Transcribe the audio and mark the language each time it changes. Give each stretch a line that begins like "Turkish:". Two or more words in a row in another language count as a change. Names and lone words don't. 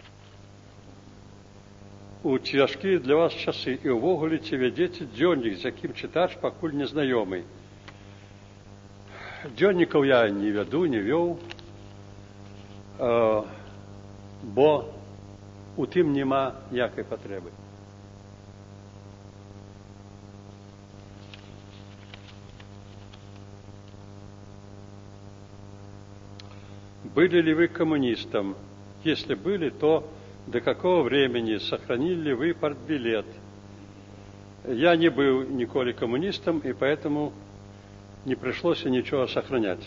Belarusian: У цяжкія для вас часы і ўвогуле ці вядзеце дзённік, з якім чытач пакуль незнаёмы? Дзённікаў я не вяду, не вёў, бо у тым няма ніякай патрэбы.
Russian: Были ли вы коммунистом? Если были, то до какого времени? Сохранили ли вы партбилет? Я не был николи коммунистом, и поэтому не пришлось ничего сохранять.